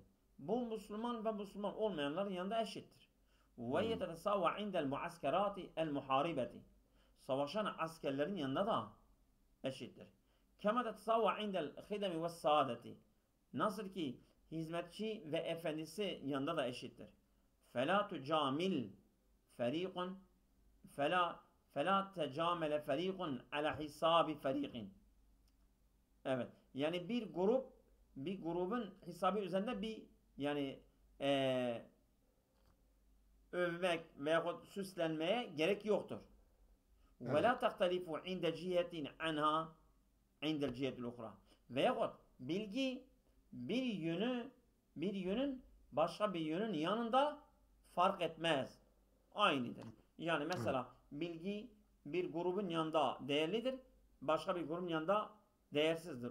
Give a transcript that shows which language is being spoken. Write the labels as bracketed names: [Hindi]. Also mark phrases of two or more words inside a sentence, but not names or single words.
[Turkish] Bu Müslüman ve Müslüman olmayanların yanında eşittir. [Arabic] وهي تتساوى عند المعسكرات المحاربة. [Turkish] Savaşan askerlerin yanında da eşittir. [Arabic] كما تتساوى عند الخدم والسادة. [Turkish] Nasıl ki hizmetçi ve efendisi yanında da eşittir. [Arabic] فَلَا تُجَامِلْ فَر۪يقٌ فَلَا تَجَامَلَ فَر۪يقٌ عَلَى حِسَابِ فَر۪يقٍ. [Turkish] Evet. Yani bir grubun hesabı üzerinde bir yani övmek veyahut süslenmeye gerek yoktur. Evet. [Arabic] وَلَا تَخْتَلِفُ عِنْدَ جِهَةٍ عَنْهَا عِنْدَ الْجِهَةِ الْاُخْرَى. [Turkish] Veyahut bilgi bir yönün başka bir yönün yanında fark etmez. Aynıdır. Yani mesela bilgi bir grubun yanında değerlidir. Başka bir grubun yanında değersizdir.